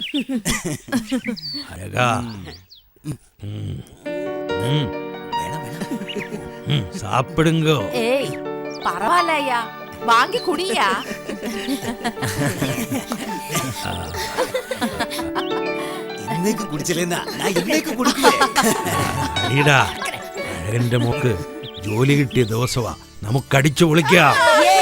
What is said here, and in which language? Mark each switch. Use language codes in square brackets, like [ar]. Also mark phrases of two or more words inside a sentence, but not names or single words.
[ta] அழகா. சாப்பிடுங்க. ஏய், பரவாயில்லையா, வாங்கி குடியா. இன்னைக்கு குடிச்சலேன்னா நான் இன்னைக்கு குடிக்கல. [ml] അടിയടാ, അഴകന്റെ മോക്ക് ജോലി കിട്ടിയ ദിവസമാ, നമുക്ക് അടിച്ചു പൊളിക്കാം.